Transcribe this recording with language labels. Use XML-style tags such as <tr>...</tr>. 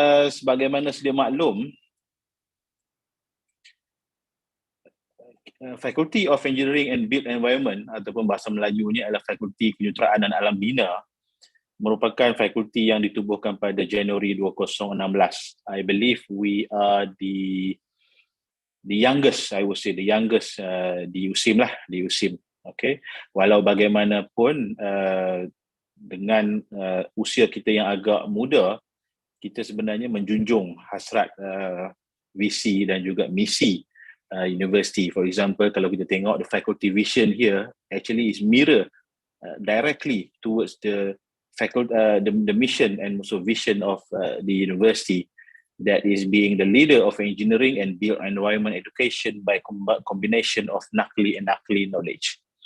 <ms>Sebagaimana sedia maklum, Faculty of Engineering and Built Environment ataupun bahasa Melajunya adalah Fakulti Kejuruteraan dan Alam Bina, merupakan fakulti yang ditubuhkan pada Januari 2016.</ms> <en>I believe we are the youngest, I would say the youngest</en> <ms>di USIM lah, di USIM. Okay, walau bagaimanapun dengan usia kita yang agak muda, kita sebenarnya menjunjung hasrat visi dan juga misi university.</ms> <en>For example,</en> <ms>kalau kita tengok</ms> <en>the faculty vision here actually is mirror directly towards the mission and also vision of the university, that is being the leader of engineering and built environment education by combination of Nakli and Nakli knowledge.</en>